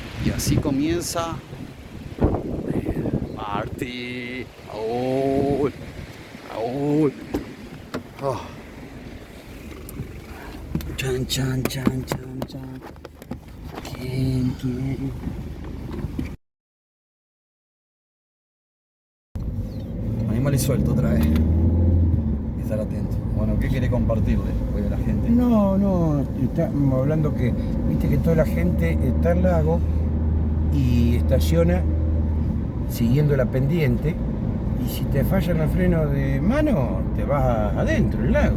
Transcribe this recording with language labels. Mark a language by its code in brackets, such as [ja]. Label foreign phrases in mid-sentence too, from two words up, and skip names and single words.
[es] Y así comienza Martí. Aúl, aúl. Oh. Chan, chan, chan, chan, chan. ¿Quién? Animal y suelto otra vez. Estar atento. Bueno, ¿qué quiere compartirle hoy a la gente? No, estamos hablando que, viste que toda la gente está al lago y estaciona siguiendo la pendiente, y si te fallan los frenos de mano, te vas adentro del lago.